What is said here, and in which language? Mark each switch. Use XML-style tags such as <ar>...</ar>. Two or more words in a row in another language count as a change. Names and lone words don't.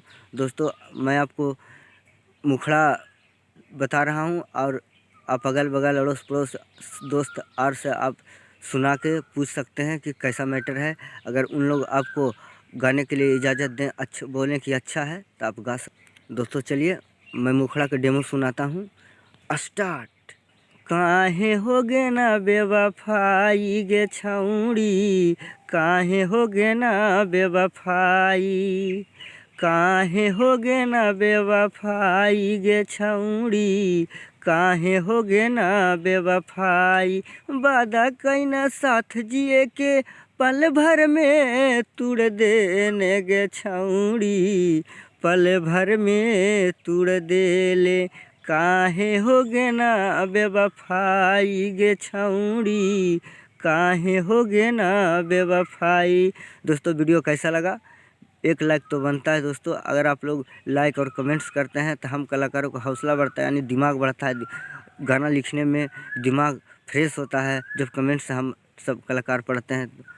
<hi>दोस्तों, मैं आपको मुखड़ा बता रहा हूँ और आप अगल बगल अड़ोस पड़ोस दोस्त और से आप सुना के पूछ सकते हैं कि कैसा मैटर है। अगर उन लोग आपको गाने के लिए इजाज़त दें, अच्छा बोलें कि अच्छा है, तो आप गा सकते। दोस्तों चलिए मैं मुखड़ा का डेमो सुनाता हूँ। स्टार्ट।</hi> <anp>काहे हो गे ना बेवफाई गे छौड़ी, काहे हो गे ना बेवफाई, काहे हो गे ना बेवफाई गे छौड़ी, काहे हो गे ना बेवफाई। वादा कैना साथ जिए के पल भर में तुड़ देने गे छौड़ी, पल भर में तुड़ देले। काहे हो गे ना बेवफाई गे छौड़ी, काहे हो गे ना बेवफाई।</anp> <hi>दोस्तों वीडियो कैसा लगा? एक लाइक तो बनता है दोस्तों। अगर आप लोग लाइक और कमेंट्स करते हैं तो हम कलाकारों का हौसला बढ़ता है, यानी दिमाग बढ़ता है। गाना लिखने में दिमाग फ्रेश होता है जब कमेंट्स हम सब कलाकार पढ़ते हैं।</hi>